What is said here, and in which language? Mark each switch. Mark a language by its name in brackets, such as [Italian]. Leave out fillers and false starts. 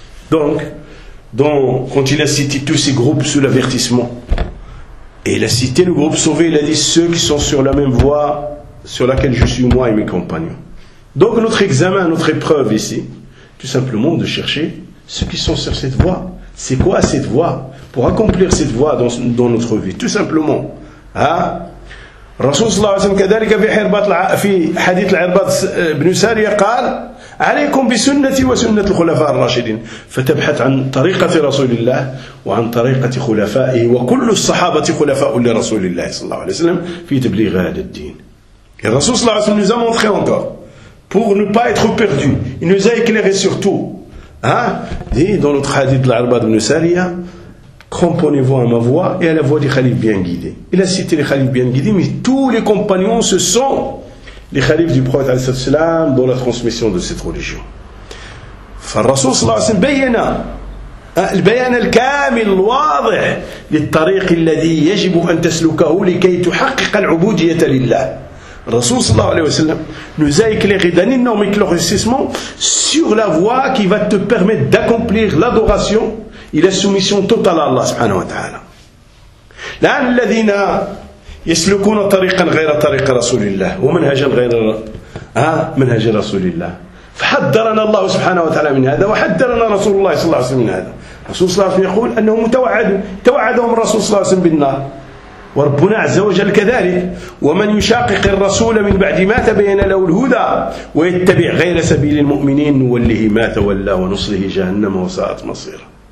[French] دونك دون كنت لا سيتي tous ces groupes sous l'avertissement. Et il a cité le groupe sauvé, il a dit ceux qui sont sur la même voie sur laquelle je suis moi et mes compagnons. Donc notre examen, notre épreuve ici, tout simplement de chercher ceux qui sont sur cette voie. C'est quoi cette voie? Pour accomplir cette voie dans notre vie, tout simplement. [Arabic] Rasoul sallallahu alayhi wa sallam, kadalika fi hirbat fi hadith al-irbat ibn Sari, قال عليكم بسنة وسنة الخلفاء الراشدين فتبحث عن طريقة رسول الله وعن طريقة خلفائه وكل الصحابة خلفاء لرسول الله صلى الله عليه وسلم في تبليغ هذا الدين. الرسول صلى الله عليه وسلم [French] nous a montré encore pour ne pas être perdu. Il nous a éclairé sur tout. Dans notre hadith de l'Arbat ibn Sariya, comprenez-vous à ma voix et à la voix des khalifs bien guidés. Il a cité les khalifs bien guidés, mais tous les compagnons se sont les khalifs du prophète alayhi salam dans la transmission de cette religion. [Arabic] فالرسول صلى الله عليه وسلم بينا البيان الكامل الواضح للطريق الذي يجب ان تسلكه لكي تحقق العبودية لله. الرسول صلى الله عليه وسلم [French] nous a éclairé d'un énorme éclaircissement sur la voie qui va te permettre d'accomplir l'adoration et la soumission totale à Allah subhanahu wa ta'ala. [Arabic] الان الذين يسلكون طريقا غير طريق رسول الله ومنهجا غير منهج رسول الله فحذرنا الله سبحانه وتعالى من هذا وحذرنا رسول الله صلى الله عليه وسلم من هذا. رسول الله صلى الله عليه وسلم يقول أنه متوعد توعدهم الرسول صلى الله عليه وسلم بالنار وربنا عز وجل كذلك ومن يشاقق الرسول من بعد ما تبين له الهدى ويتبع غير سبيل المؤمنين نوله ما تولى ونصله جهنم وساءت مصيره.